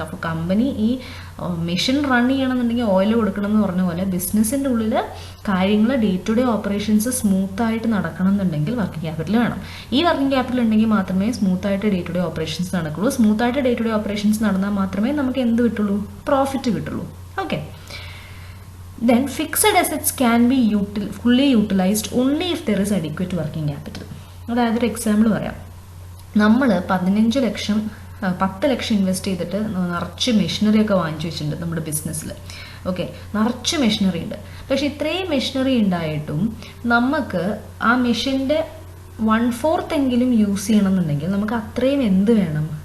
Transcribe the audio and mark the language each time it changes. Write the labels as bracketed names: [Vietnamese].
[Malayalam] അപ്പോൾ കമ്പനി ഈ machine run ചെയ്യണമെന്നുണ്ടെങ്കിൽ ഓയിൽ കൊടുക്കണം എന്ന് പറഞ്ഞ പോലെ ബിസിനസ്സിൻ്റെ ഉള്ളിൽ കാര്യങ്ങൾ ഡേ ടു ഡേ ഓപ്പറേഷൻസ് സ്മൂത്തായിട്ട് നടക്കണം എന്നുണ്ടെങ്കിൽ വർക്കിംഗ് ക്യാപിറ്റൽ വേണം. ഈ വർക്കിംഗ് ക്യാപിറ്റൽ ഉണ്ടെങ്കിൽ മാത്രമേ സ്മൂത്തായിട്ട് ഡേ ടു ഡേ ഓപ്പറേഷൻസ് നടക്കുള്ളൂ. സ്മൂത്തായിട്ട് ഡേ ടു ഡേ ഓപ്പറേഷൻസ് നടന്നാൽ മാത്രമേ നമുക്ക് എന്ത് കിട്ടുള്ളൂ? പ്രോഫിറ്റ് കിട്ടുള്ളൂ. [English] Okay, then fixed assets can be fully utilized only if there is adequate working capital. [Malayalam] അതായത് ഒരു എക്സാമ്പിൾ പറയാം. നമ്മൾ 10 ലക്ഷം ഇൻവെസ്റ്റ് ചെയ്തിട്ട് നിറച്ച് മെഷീനറി ഒക്കെ വാങ്ങിച്ചു വെച്ചിട്ടുണ്ട് നമ്മുടെ ബിസിനസ്സിൽ. ഓക്കെ, നിറച്ച് മെഷീനറി ഉണ്ട്. പക്ഷെ ഇത്രയും മെഷീനറി ഉണ്ടായിട്ടും നമുക്ക് ആ മെഷീൻ്റെ 1/4 എങ്കിലും യൂസ് ചെയ്യണമെന്നുണ്ടെങ്കിൽ നമുക്ക് അത്രയും എന്ത് വേണം?